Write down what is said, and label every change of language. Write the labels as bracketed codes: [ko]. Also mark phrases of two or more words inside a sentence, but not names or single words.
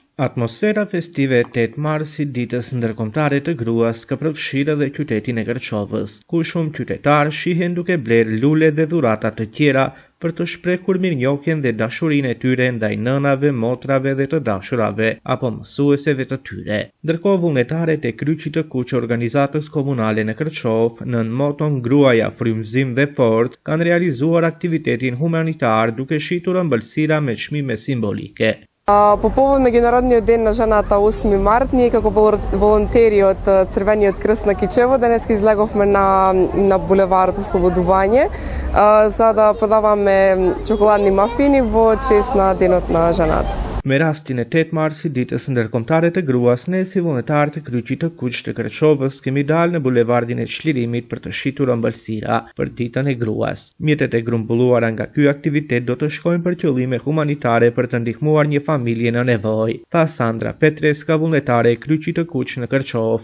[sq] Atmosfera festive 8 marsit ditës ndërkombëtare të gruas ka përfshirë edhe qytetin e Kërçovës, ku shumë qytetarë shihen duke blerë lule dhe dhurata të tjera për të shprehur mirënjohjen dhe dashurinë e tyre ndaj nënave, motrave dhe të dashurave apo mësueseve të tyre. Ndërkohë vullnetaret e Kryqit të Kuq organizatës komunale në Kërçov, nën moton Gruaja frymëzim dhe forcë, kanë realizuar aktivitetin humanitar duke shitur ëmbëlsira me çmime simbolike. [mk] По повод Меѓународниот ден на жената 8 март, ние како волонтери од Црвениот крст на Кичево денес излеговме на булеварот Ослободување за да подаваме чоколадни мафини во чест на денот на жената. [sq] Me rastin e 8 marsit ditës ndërkombëtare të gruas, ne si vullnetarë të Kryqit të Kuq të Kërçovës kemi dalë në bulevardin e Çlirimit për të shitur ëmbëlsira për ditën e gruas. Mjetet e grumbulluara nga ky aktivitet do të shkojnë për qëllime humanitare për të ndihmuar një familje në nevojë, tha Sandra Petreska, vullnetare e Kryqit të Kuq në Kërçov.